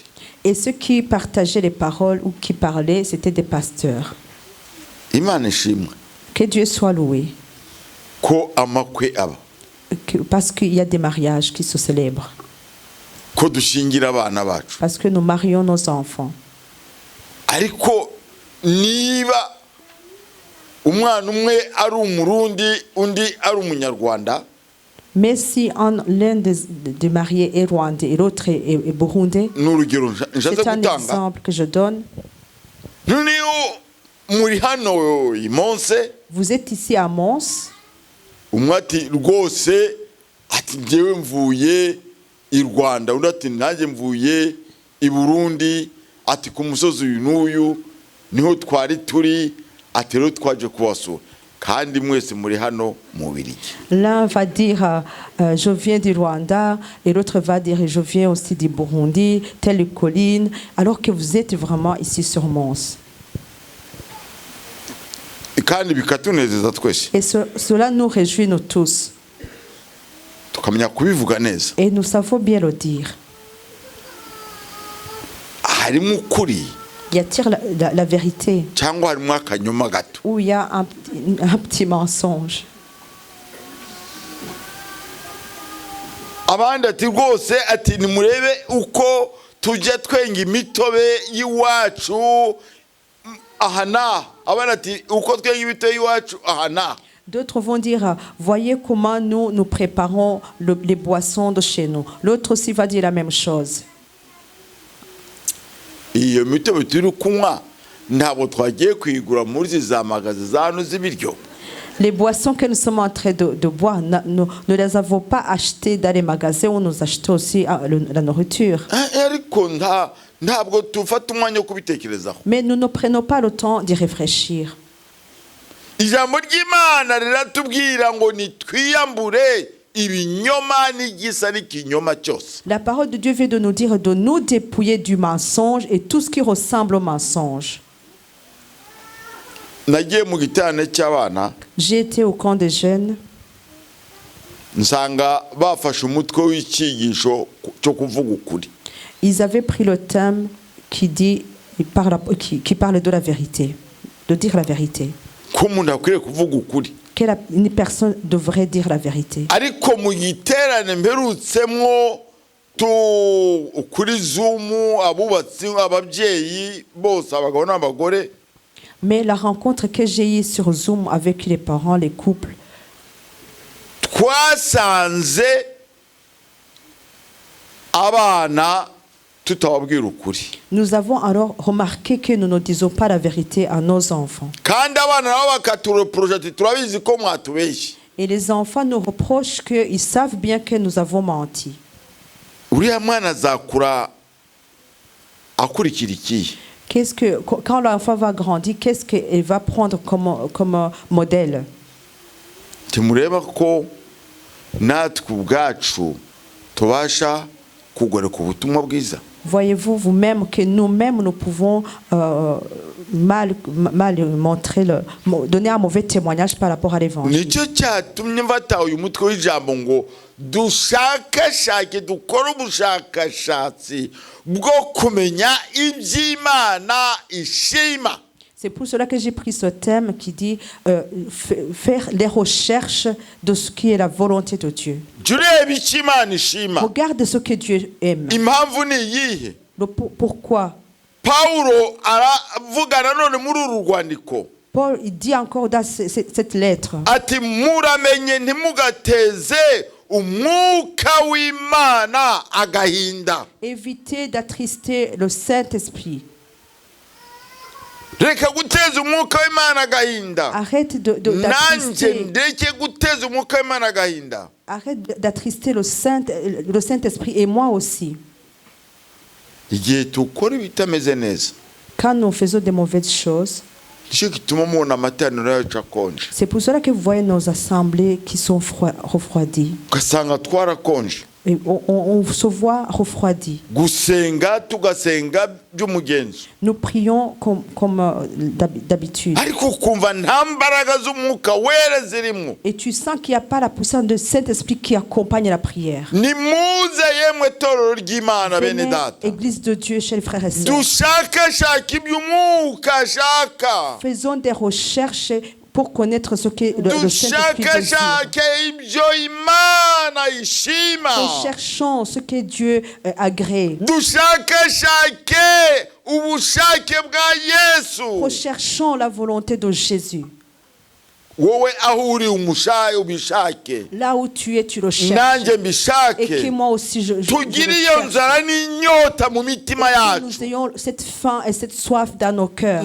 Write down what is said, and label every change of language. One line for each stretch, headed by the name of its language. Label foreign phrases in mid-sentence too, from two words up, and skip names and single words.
French: Et ceux qui partageaient les paroles ou qui parlaient, c'était des pasteurs.
Kinyarwanda: Imana ishimwe.
French: Que Dieu soit loué.
Kinyarwanda: Ko amakwe aba.
French: Parce qu'il y a des mariages qui se célèbrent.
Kinyarwanda: Ko dushingira abana bacu.
French: Parce que nous marions nos enfants.
Kinyarwanda: Ariko niba umwana umwe ari umurundi undi ari umunyarwanda,
French: Mais si l'un des mariés est rwandais et l'autre est burundais,
Kinyarwanda: ni urugero nshatse
French: c'est un
Kinyarwanda: gutanga.
French: exemple que je donne.
Kinyarwanda: Noneho muri hano i Monse,
French: Vous êtes ici à Mons,
Kinyarwanda: umwe ati rwose ati njyewe mvuye i Rwanda, undi ati nanjye mvuye i Burundi, ati ku musozi uyu n'uyu niho twari turi, ati rero twaje kubasura kandi mwese muri hano mu Bubiligi.
French: l'un va dire je viens du Rwanda et l'autre va dire je viens aussi du Burundi, telle colline, alors que vous êtes vraiment ici sur Mons.
Kinyarwanda: Kandi bikatunezeza twese,
French: Et cela nous réjouit nous tous.
Kinyarwanda: tukamenya kubivuga neza.
French: Et nous savons bien le dire.
Kinyarwanda: Harimo ukuri
French: Y a-t-il la vérité
Kinyarwanda: cyangwa harimo akanyoma gato?
French: ou il y a un petit mensonge?
Kinyarwanda: Abandi ati rwose ati nimurebe uko tujya twenga imitobe y'iwacu ahana. Abandi ati uko twenga imitobe y'iwacu ahana.
French: D'autres vont dire, voyez comment nous préparons les boissons de chez nous. L'autre aussi va dire la même chose.
Kinyarwanda: Iyo mitobe turi kunywa ntabwo twagiye kuyigura muri za magazi za hano z'ibiryo.
French: Les boissons que nous sommes en train de boire, nous ne les avons pas achetées dans les magasins où nous achetons aussi la nourriture.
Kinyarwanda: Ariko ntabwo tufata umwanya wo kubitekerezaho.
French: Mais nous ne prenons pas le temps d'y réfléchir.
Kinyarwanda: Ijambo ry'Imana riratubwira ngo nitwiyambure ibinyoma n'igisa n'ikinyoma cyose.
French: La parole de Dieu vient de nous dire de nous dépouiller du mensonge et tout ce qui ressemble au mensonge.
Kinyarwanda: Nagiye mu giterane cy'abana,
French: J'ai été au camp des jeunes.
Kinyarwanda: nsanga bafashe umutwe w'icyigisho cyo kuvuga ukuri.
French: Ils avaient pris le thème qui parle de la vérité, de dire la vérité.
Kinyarwanda: Ko umuntu akwiriye kuvuga ukuri.
French: Une personne devrait dire la vérité.
Kinyarwanda: Ariko mu giterane mperutsemo kuri Zoom, abubatsi ababyeyi bose abagabo n'abagore,
French: Mais la rencontre que j'ai eue sur Zoom avec les parents, les couples,
Kinyarwanda: twasanze abana tutababwira ukuri.
French: nous avons alors remarqué que nous ne disons pas la vérité à nos enfants.
Kinyarwanda: Kandi abana nabo bakatureproje ati turabizi ko mwatubeshye.
French: Et les enfants nous reprochent qu'ils savent bien que nous avons menti.
Kinyarwanda: Uriya mwana azakura akurikira ikihe?
French: Quand l'enfant va grandir, qu'est-ce qu'il va prendre comme modèle?
Kinyarwanda: Timureba ko natwe ubwacu tubasha kugoreka ubutumwa bwiza.
French: Voyez-vous vous-même que nous-mêmes nous pouvons mal montrer, donner un mauvais témoignage par rapport à l'évangile.
Kinyarwanda: Nicyo cyatumye mfata uyu mutwe w'ijambo ngo dushakashake dukore ubushakashatsi bwo kumenya iby'Imana ishima.
French: C'est pour cela que j'ai pris ce thème qui dit faire les recherches de ce qui est la volonté de Dieu.
Kinyarwanda: Jureba icyo Imana ishima.
French: Regarde ce que Dieu aime.
Kinyarwanda: Impamvu ni iyihe?
French: Pourquoi?
Kinyarwanda: Pawulo aravugana none muri uru rwandiko.
French: Paul il dit encore dans cette lettre.
Kinyarwanda: Ati muramenye ntimugateze umwuka w'Imana agahinda.
French: Évitez d'attrister le Saint-Esprit.
Kinyarwanda: Reka guteza umwuka w'Imana agahinda.
French: Arrête
Kinyarwanda: Nanjye ndeke guteza umwuka w'Imana agahinda.
French: Arrête d'attrister le Saint-Esprit et moi aussi.
Kinyarwanda: Igihe tukora ibitameze neza,
French: Quand nous faisons des mauvaises choses,
Kinyarwanda: nicyo gituma mubona amateraniro yacu akonje.
French: c'est pour cela que vous voyez nos assemblées qui sont refroidies.
Kinyarwanda: Ugasanga twarakonje.
French: Et on se voit refroidis.
Kinyarwanda: Gusenga tugasenga by'umugenzo.
French: Nous prions comme d'habitude.
Kinyarwanda: Ariko ukumva nta mbaraga z'umwuka wera zirimo.
French: Et tu sens qu'il n'y a pas la puissance de Saint-Esprit qui accompagne la prière.
Kinyarwanda: Nimuze yemwe torero ry'Imana bene
French: Venez,
Kinyarwanda: data.
French: Église de Dieu, chers frères et sœurs.
Kinyarwanda: Dushakashaka iby'umwuka ashaka.
French: Faisons des recherches pour connaître ce que le Saint-Esprit désire.
Kinyarwanda: Dushakashake ibyo Imana ishima.
French: Recherchons ce que Dieu agrée.
Kinyarwanda: Dushakashake ubushake bwa Yesu.
French: Recherchons la volonté de Jésus.
Kinyarwanda: wowe aho uri ubishake
French: Là où tu es, tu le cherches.
Kinyarwanda: nanjye
French: Et que
Kinyarwanda: mbishake
French: moi aussi, je le
Kinyarwanda: tugire iyo
French: cherche.
Kinyarwanda: nzara n'inyota mu mitima
French: Que nous
Kinyarwanda: yacu.
French: ayons cette faim et cette soif dans nos cœurs.